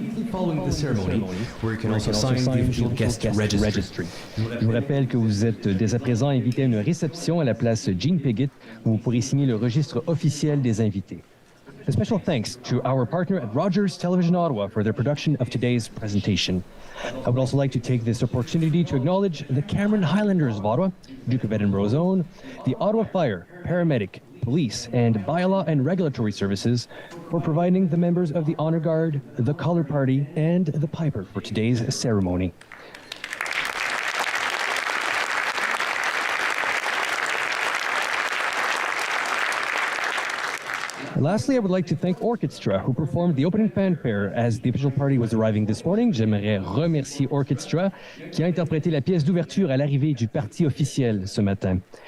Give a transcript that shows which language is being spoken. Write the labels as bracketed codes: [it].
[en] Following the ceremony, where you can also sign the official guest registry. [fr] Je vous rappelle que vous êtes dès à présent invité à une réception à la place Jean Piggott, où vous pourrez signer le registre officiel des invités. [en] A special thanks to our partner at Rogers Television Ottawa for their production of today's presentation. I would also like to take this opportunity to acknowledge the Cameron Highlanders of Ottawa, Duke of Edinburgh's own, the Ottawa Fire, Paramedic, Police, and Bylaw and Regulatory Services for providing the members of the Honour Guard, the Colour Party, and the Piper for today's ceremony. Lastly, I would like to thank Orchestra, who performed the opening fanfare as the official party was arriving this morning. [fr] J'aimerais remercier Orchestra, qui a interprété la pièce d'ouverture à l'arrivée du parti officiel ce matin.